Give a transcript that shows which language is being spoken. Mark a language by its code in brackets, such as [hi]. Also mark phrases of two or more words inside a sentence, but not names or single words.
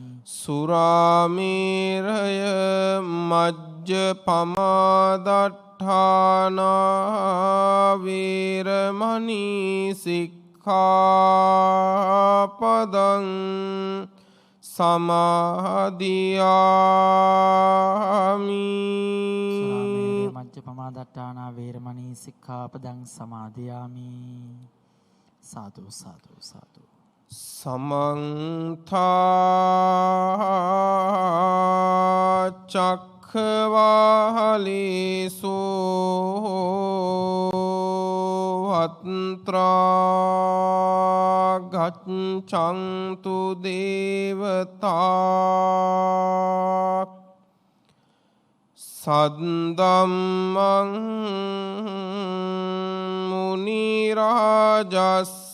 [pi] සුරාමේරය මජ්ජපමාදට්ඨානා වේරමණී සික්ඛාපදං සමාදියාමි සුරාමේරය මජ්ජපමාදට්ඨානා වේරමණී සික්ඛාපදං සමාදියාමි සාදු සාදු සාදු සමන්ත චක්ඛවාලේසු අත්‍රා ගච්ඡන්තු දේවතා සද්දම්මං මුනි රාජස්